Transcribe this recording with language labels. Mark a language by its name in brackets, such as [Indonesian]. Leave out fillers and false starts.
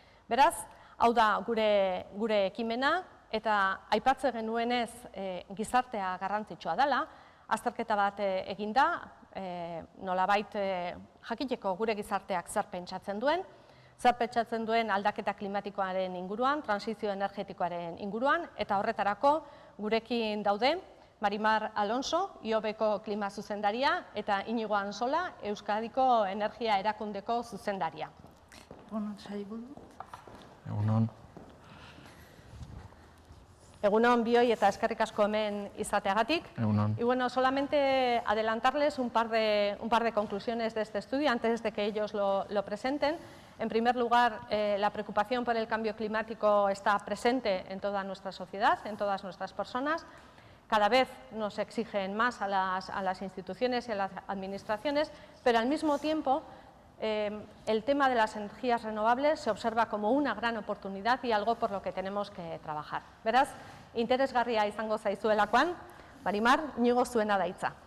[Basque] Beraz, hau da gure ekimena, eta aipatze genuenez gizartea garrantzitsua dela, azterketa bat egin da, nolabait jakiteko gure gizarteak zer pentsatzen duen aldaketa klimatikoaren inguruan, transizio energetikoaren inguruan, eta horretarako gurekin daude Marimar Alonso, IOBeko klima zuzendaria, eta Inigo Ansola, Euskadiko Energia Erakundeko zuzendaria. Egunon. Egunon bioi eta eskerrik asko hemen izateagatik. Egunon. [Spanish] Y bueno, solamente adelantarles un par de conclusiones de este estudio antes de que ellos lo presenten. En primer lugar, la preocupación por el cambio climático está presente en toda nuestra sociedad, en todas nuestras personas. Cada vez nos exigen más a las instituciones y a las administraciones, pero al mismo tiempo el tema de las energías renovables se observa como una gran oportunidad y algo por lo que tenemos que trabajar. [Basque] Beraz, interesgarria izango zaizuelakoan, Marimar, Iñigo zuena da hitza.